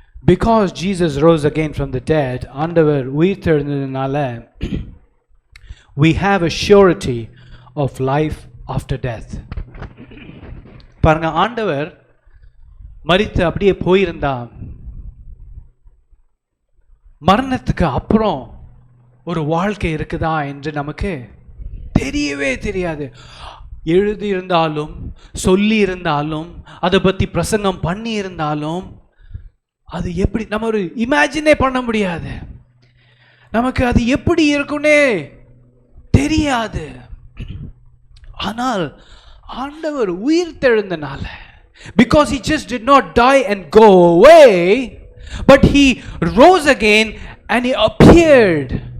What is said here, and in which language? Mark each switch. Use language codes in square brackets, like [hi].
[en] Because Jesus rose again from the dead, [ta] ஆண்டவர் உயிர்த்தெழுந்ததுனால [en] we have a surety of life after death. [ta] பாருங்க, ஆண்டவர் மரித்து அப்படியே போயிருந்தா மரணத்துக்கு அப்புறம் ஒரு வாழ்க்கை இருக்குதா என்று நமக்கு தெரியவே தெரியாது. எழுதி இருந்தாலும், சொல்லி இருந்தாலும், அதை பற்றி பிரசங்கம் பண்ணி இருந்தாலும், அது எப்படி நம்ம ஒரு இமேஜினே பண்ண முடியாது. நமக்கு அது எப்படி இருக்குன்னே தெரியாது. ஆனால் ஆண்டவர் உயிர்த்தெழுந்தனால, [en] because he just did not die and go away, but he rose again and he appeared.